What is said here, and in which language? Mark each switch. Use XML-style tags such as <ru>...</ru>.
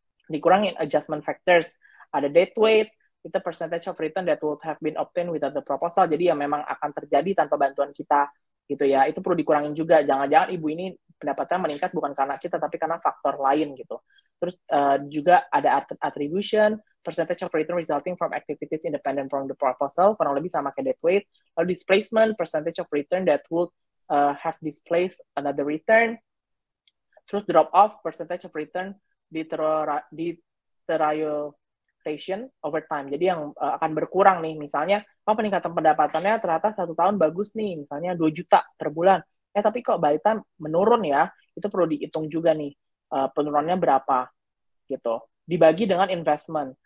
<id>Dikurangin</id> <en>adjustment factors,</en> <id>ada</id> <en>debt weight,</en> <id>itu</id> <en>percentage of return that would have been obtained without the proposal.</en> <id>Jadi yang memang akan terjadi tanpa bantuan kita gitu ya. Itu perlu dikurangin juga. Jangan-jangan ibu ini pendapatan meningkat bukan karena kita, tapi karena faktor lain gitu. Terus juga ada</id> <en>attribution, percentage of return resulting from activities independent from the proposal,</en> <id>kurang lebih sama kayak</id> <en>debt weight.</en> <id>Lalu</id> <en>displacement, percentage of return that would have displaced another return.</en> <id>Terus</id> <en>drop off, percentage of return deterioration over time.</en> <id>Jadi yang akan berkurang nih, misalnya peningkatan pendapatannya ternyata 1 tahun bagus nih, misalnya 2 juta per bulan. Tapi kok</id> <en>by time</en> <id>menurun ya, itu perlu dihitung juga nih, penurunannya berapa gitu. Dibagi dengan investment.</id>